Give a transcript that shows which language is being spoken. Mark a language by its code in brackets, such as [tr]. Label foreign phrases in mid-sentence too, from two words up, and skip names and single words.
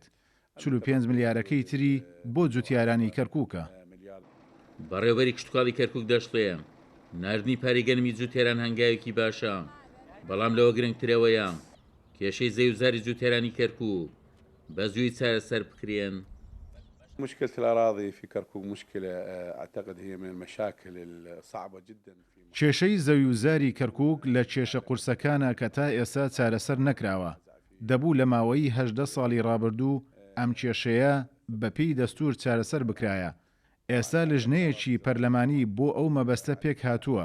[ckb] 45 ملیارەکەی تری بۆ جوتیارانی کەرکووکە. بەڕێوەبەری کشتتوکاڵی کەرکووک دەشڵێ ناردنی پارەی گەنمی جوتێران هەنگاوێکی باشە، بەڵام لەوە گرنگترەوەیە کێشەی زەوی و زاری جوتێرانی کەرکووک بە زووی چارەسەر بکرێن. [ar] مشكلة الأراضي في كركوك مشكلة أعتقد هي من المشاكل الصعبة جدا. [ckb] کێشەی زەوی و زاری کەرکووک لە کێشە قورسەکانە کە تا ئێستا چارەسەر نەکراوە. دەبوو لە ماوەی 18 ساڵی ڕابردوو ئەم کێشەیە بەپێی دەستور چارەسەر بکرایە. ئێستا لیژنەیەکی پەرلەمانی بۆ ئەو مەبەستە پێک هاتووە.